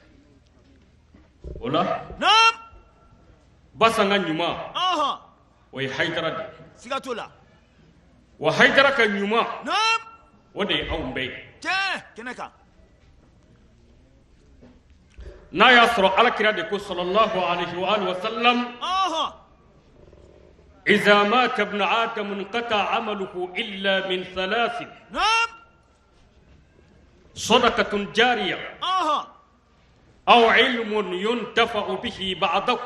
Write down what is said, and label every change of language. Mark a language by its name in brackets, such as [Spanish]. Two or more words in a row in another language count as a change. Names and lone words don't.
[Bambara] o la nam Basan ka ɲuman o ye Haidara de ye siga t'o la wa Haidara ka ɲuman nam o de ye anw bɛɛ ye tiɲɛ kɛnɛ kan n'a y'a sɔrɔ alakira de ko [Arabic] صلى الله عليه وعلى آله وسلم إذا مات ابن آدم انقطع عمله إلا من 3 نعم صدقة جارية أو علم ينتفع به بعده